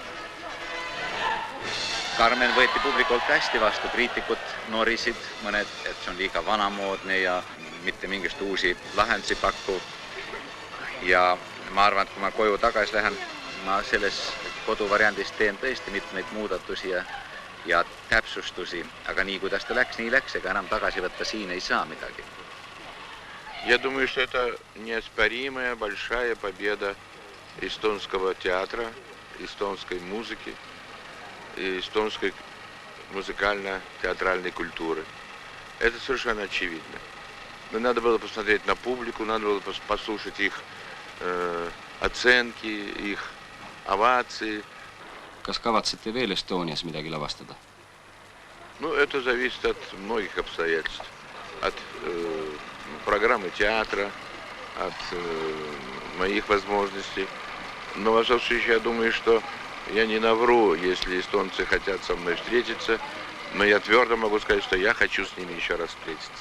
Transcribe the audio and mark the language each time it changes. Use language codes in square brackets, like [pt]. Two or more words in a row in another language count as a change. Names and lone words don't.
[et] Carmen võeti publikult hästi vastu, kriitikud norisid mõned, et see on liiga vanamoodne ja mitte mingist uusi lahendusi pakku. Ja ma arvan, et kui ma koju tagasi lähen, ma selles koduvariandis teen tõesti mitmeid muudatusi ja täpsustusi, aga nii kuidas ta läks, nii läks, ega enam tagasi võtta siin ei saa midagi. [ru] Я думаю, что это неоспоримая большая победа эстонского театра, эстонской музыки и эстонской музыкально-театральной культуры. Это совершенно очевидно. Но надо было посмотреть на публику, надо было послушать их оценки, их овации. [et] Kas kavatsete veel Estonias midagi lavastada? [ru] Ну, это зависит от многих обстоятельств. От программы театра, от моих возможностей. Но, во всяком случае, я думаю, что я не навру, если эстонцы хотят со мной встретиться, но я твердо могу сказать, что я хочу с ними еще раз встретиться.